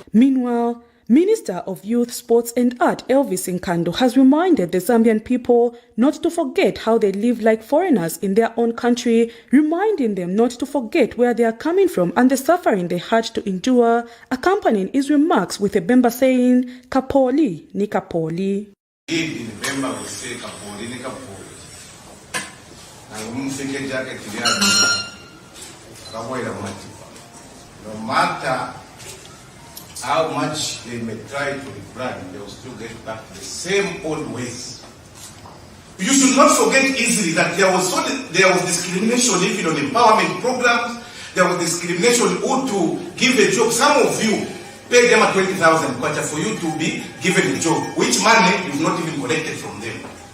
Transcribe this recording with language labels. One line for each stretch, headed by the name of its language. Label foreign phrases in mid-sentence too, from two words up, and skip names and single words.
English: Meanwhile, Minister of Youth, Sports and Art Elvis Nkando has reminded the Zambian people not to forget how they live like foreigners in their own country, reminding them not to forget where they are coming from and the suffering they had to endure, accompanying his remarks with a Bemba saying,
Bemba: Kapoli ni Kapoli.
English: In Bemba we say
Bemba: Kapoli ni Kapoli.
English: No matter how much they may try to rebrand, they will still get back to the same old ways. You should not forget easily that there was discrimination even on empowerment programs. There was discrimination who to give a job. Some of you pay them 20,000 kwacha for you to be given a job, which money you've not even collected from them.